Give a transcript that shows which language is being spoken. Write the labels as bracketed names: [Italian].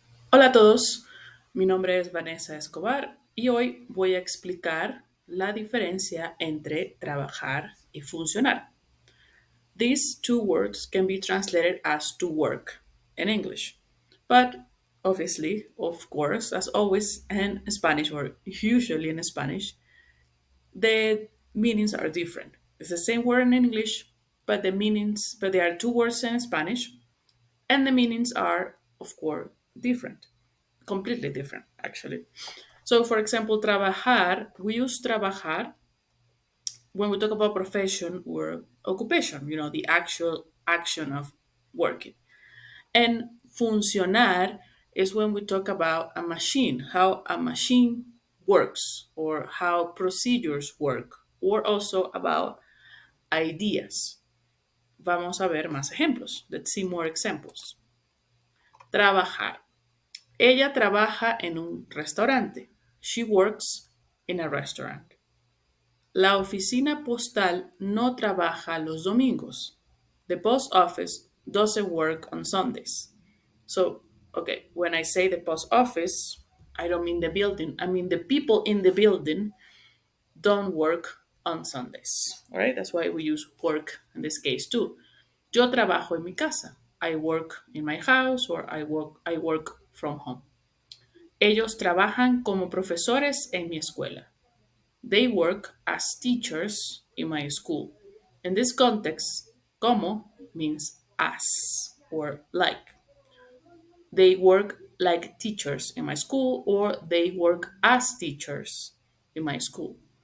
[Spanish] Hola a todos, mi nombre es Vanessa Escobar y hoy voy a explicar la diferencia entre trabajar y funcionar. [English] These two words can be translated as to work in English, but obviously, of course, as always in Spanish or usually in Spanish, the meanings are different. It's the same word in English, but there are two words in Spanish, and the meanings are, of course, different, completely different, actually. So, for example, trabajar, we use trabajar when we talk about profession or occupation, the actual action of working. And funcionar is when we talk about a machine, how a machine works or how procedures work, or also about ideas. [Spanish] Vamos a ver más ejemplos. [English] Let's see more examples. [Spanish] Trabajar. Ella trabaja en un restaurante. [English] She works in a restaurant. [Spanish] La oficina postal no trabaja los domingos. [English] The post office doesn't work on Sundays. So, okay, when I say the post office, I don't mean the building. I mean the people in the building don't work on Sundays. All right, that's why we use work in this case too. [Spanish] Yo trabajo en mi casa. [English] I work in my house or I work from home. [Spanish] Ellos trabajan como profesores en mi escuela. [English] They work as teachers in my school. In this context, como means as or like. They work like teachers in my school or they work as teachers in my school.